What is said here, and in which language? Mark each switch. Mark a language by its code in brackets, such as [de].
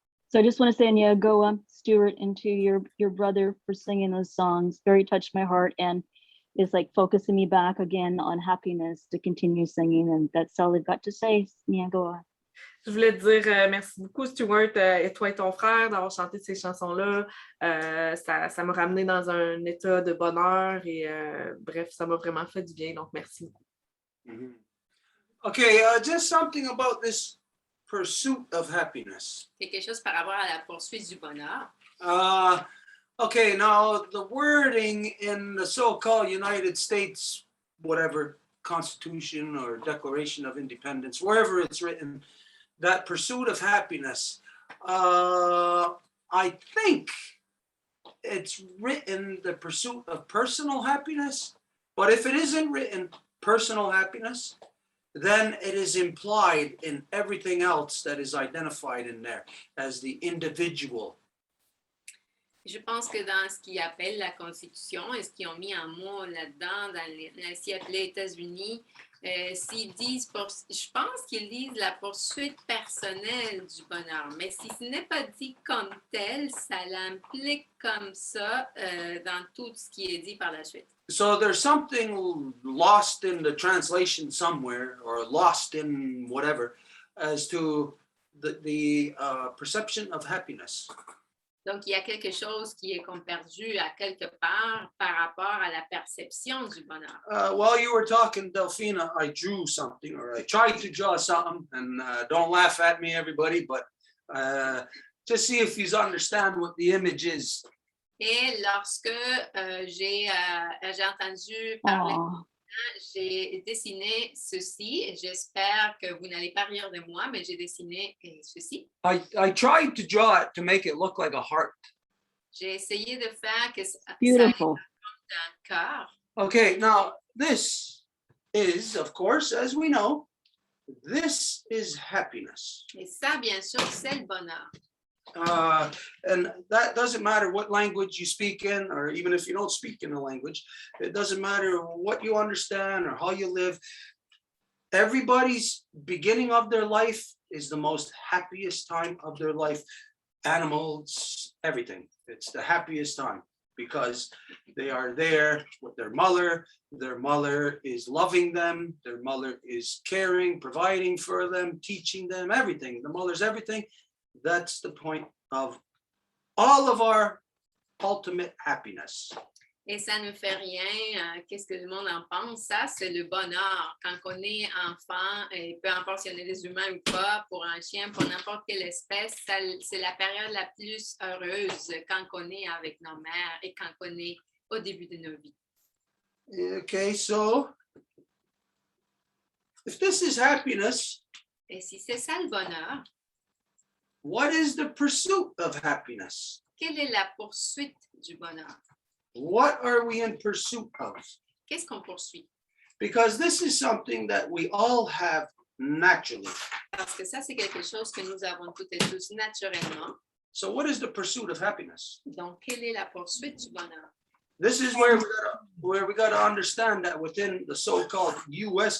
[en] So I just want to say, Anya, go Stuart, into your brother for singing those songs. Very touched my heart, and it's like focusing me back again on happiness to continue singing, and that's all I've got to say. Yeah, go on. [fr] Je voulais te dire merci beaucoup, Stuart, et toi et ton frère, d'avoir chanté ces chansons-là. Ça m'a ramené dans un état de bonheur et bref, ça m'a vraiment fait du bien, donc merci beaucoup. Mm-hmm. [en] Okay, just something about this pursuit of happiness. [fr] Quelque chose par rapport à la poursuite du bonheur. [en] Okay, now the wording in the so-called United States, whatever, Constitution or Declaration of Independence, wherever it's written, that pursuit of happiness, I think it's written the pursuit of personal happiness, but if it isn't written personal happiness, then it is implied in everything else that is identified in there as the individual. [fr] Je pense que dans ce qu'ils appellent la Constitution et ce qu'ils ont mis en mots là-dedans, dans ce qu'ils appellent les États-Unis, s'ils disent, je pense qu'ils disent la poursuite personnelle du bonheur, mais si ce n'est pas dit comme tel, ça l'implique comme ça dans tout ce qui est dit par la suite. [en] So there's something lost in the translation somewhere, or lost in whatever, as to the perception of happiness. [fr] Donc, il y a quelque chose qui est comme perdu à quelque part par rapport à la perception du bonheur. [en] While you were talking, Delphina, I drew something, or I tried to draw something, and don't laugh at me, everybody, but just see if you understand what the image is. [fr] Et lorsque j'ai entendu parler, j'ai dessiné ceci. J'espère que vous n'allez pas rire de moi, mais j'ai dessiné ceci. [en] I tried to draw it to make it look like a heart. [fr] J'ai essayé de faire que ça [en] Beautiful. [fr] d'un cœur. [en] Okay, now this is, of course, as we know, this is happiness. [fr] Et ça, bien sûr, c'est le bonheur. [en] And that doesn't matter what language you speak in, or even if you don't speak in a language, it doesn't matter what you understand or how you live. Everybody's beginning of their life is the most happiest time of their life. Animals, everything. It's the happiest time because they are there with their mother. Their mother is loving them. Their mother is caring, providing for them, teaching them, everything. The mother's everything. That's the point of all of our ultimate happiness. [fr] Et ça ne fait rien, qu'est-ce que le monde en pense? Ça, c'est le bonheur. Quand on est enfant, et peu importe si on est des humains ou pas, pour un chien, pour n'importe quelle espèce, c'est la période la plus heureuse quand on est avec nos mères et quand on est au début de nos vies. [en] Okay, so if this is happiness, [fr] Et si c'est ça le bonheur, [en] what is the pursuit of happiness? [fr] quelle est la poursuite du bonheur? [en] What are we in pursuit of? [fr] Qu'est-ce qu'on poursuit? [en] Because this is something that we all have naturally. [fr] Parce que ça, c'est quelque chose que nous avons toutes et tous naturellement. [en] So what is the pursuit of happiness? [fr] Donc, quelle est la poursuite du bonheur? [en] This is where we got to understand that within the so-called U.S.